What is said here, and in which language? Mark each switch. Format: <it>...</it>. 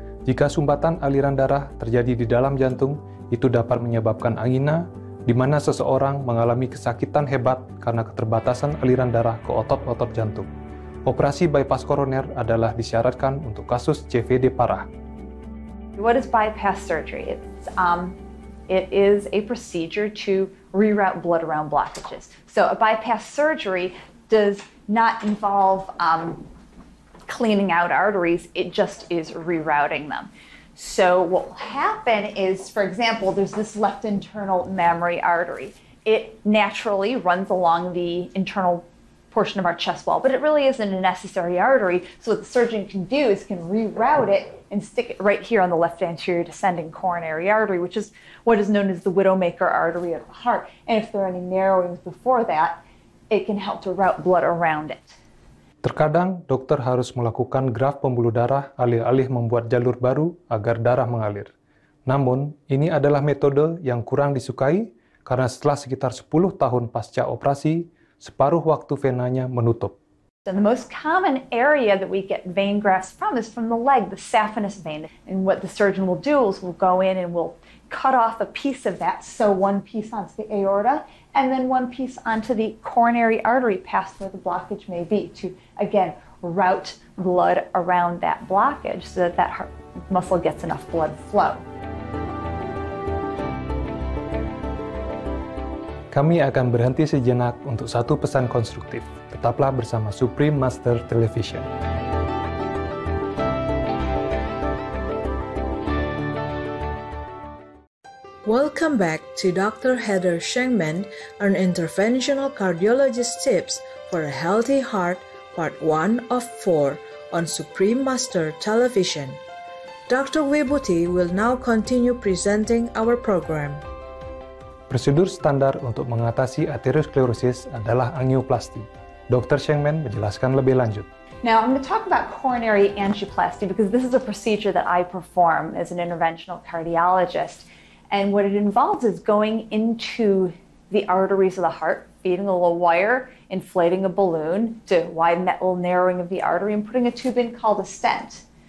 <id>Jika sumbatan aliran darah terjadi di dalam jantung, itu dapat menyebabkan angina, di mana seseorang mengalami kesakitan hebat karena keterbatasan aliran darah ke otot-otot jantung. Operasi bypass koroner adalah disyaratkan untuk kasus CVD parah.</id> <en>What is bypass surgery? It is a procedure to reroute blood around blockages. So a bypass surgery does not involve cleaning out arteries, it just is rerouting them. So what will happen is, for example, there's this left internal mammary artery. It naturally runs along the internal portion of our chest wall, but it really isn't a necessary artery. So what the surgeon can do is can reroute it and stick it right here on the left anterior descending coronary artery, which is what is known as the widowmaker artery of the heart. And if there are any narrowings before that, it can help to route blood around it.</en> <id>Terkadang dokter harus melakukan graf pembuluh darah alih-alih membuat jalur baru agar darah mengalir. Namun, ini adalah metode yang kurang disukai karena setelah sekitar 10 tahun pasca operasi, separuh waktu venanya menutup.</id> <en>And the most common area that we get vein grafts from is from the leg, the saphenous vein. And what the surgeon will do is we'll go in and we'll cut off a piece of that, so one piece onto the aorta, and then one piece onto the coronary artery past where the blockage may be to, again, route blood around that blockage so that that heart muscle gets enough blood flow.</en> <id>Kami akan berhenti sejenak untuk satu pesan konstruktif. Tetaplah bersama Supreme Master Television.</id> <en>Welcome back to Dr. Heather Shengman, an interventional cardiologist tips for a healthy heart, part 1 of 4 on Supreme Master Television. Dr. Wibuti will now continue presenting our program.</en> <id>Prosedur standar untuk mengatasi aterosklerosis adalah angioplasti. Dr. Shengman menjelaskan lebih lanjut.</id> <en>Now, I'm going to talk about coronary angioplasty because this is a procedure that I perform as an interventional cardiologist. And what it involves is going into the arteries of the heart, feeding a little wire, inflating a balloon to widen that little narrowing of the artery, and putting a tube in called a stent.</en>